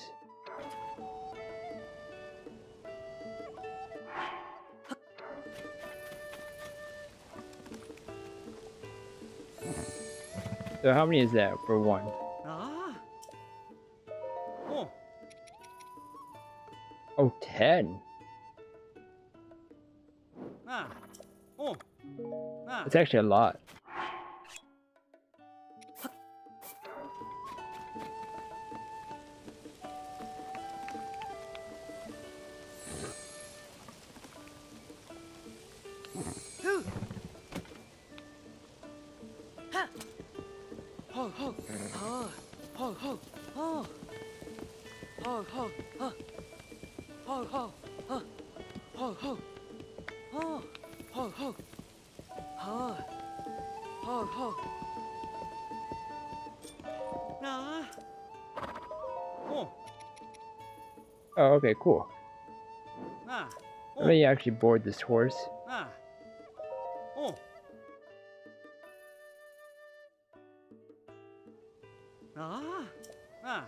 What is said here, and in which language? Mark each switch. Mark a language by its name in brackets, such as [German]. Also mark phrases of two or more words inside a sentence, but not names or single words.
[English] So how many is that for one? Ah. Oh. Oh, 10. Ah. Oh. Ah. That's actually a lot. Hoo. Ha. Ho ho. Ha. Ho ho. Ho. Ho ho. Ha. Ho ho. Ha. Ho ho. Ho. Ho ho. Ha. Ho ho. Ah. Oh. Oh, okay, cool. Ah. Let me actually board this horse. Ah. Oh. Ah. Ah.